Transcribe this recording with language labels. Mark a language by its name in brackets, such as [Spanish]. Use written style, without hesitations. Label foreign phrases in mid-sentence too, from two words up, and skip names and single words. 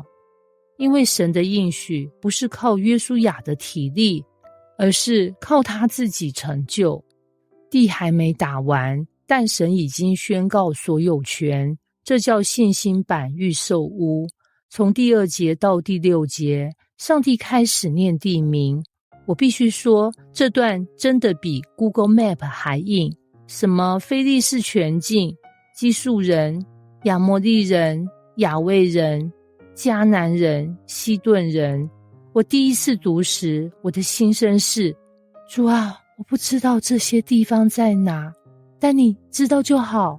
[Chinese] 因為神的應許不是靠約書亞的體力，而是靠他自己成就。地還沒打完，但神已經宣告所有權，這叫信心版預售屋。從第2節到第6節，上帝開始念地名。我必須說，這段真的比 Google Map 還硬。什麼非利士全境、基述人、亞摩利人、亞衛人、迦南人、西頓人。我第一次讀時，我的心聲是：主啊，我不知道這些地方在哪，但你知道就好。